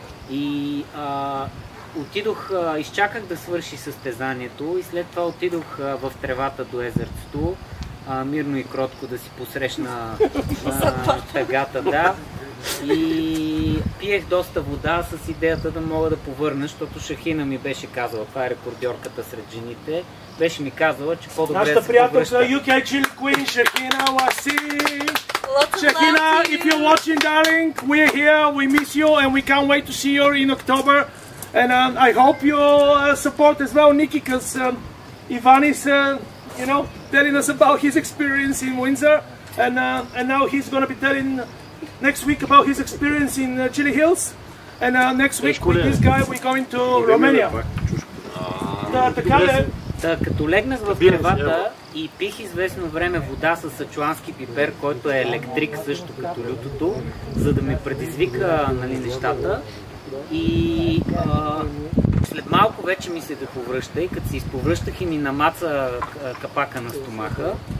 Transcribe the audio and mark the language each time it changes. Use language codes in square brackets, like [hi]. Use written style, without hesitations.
[bg] И отидох, изчаках да свърши състезанието и след това отидох в тревата до езерцето, мирно и кротко да си посрещна тъгата, да. И пиех доста вода с идеята да мога да повърна, защото Шахина ми беше казала, това е рекордьорката сред жените, беше ми казала, че по-добре да се повръща. Нашата приятелка UK Chill Queen, Шахина Ласи. [en] Shahina, if you're watching, darling, we're here, we miss you, and we can't wait to see you in October. And I hope you support as well, Nikki, because Ivan is, you know, telling us about his experience in Windsor, and now he's going to be telling next week about his experience in Chili Hills, and next week with this guy we're going to Romania. [bg] Така ли? Като легнах в тревата и пих известно време вода с сачуански пипер, който е електрик също като лютото, за да ме предизвика, нали, нещата. И след малко вече ми се да повръща и като се изповръщах и ми намаца капака на стомаха.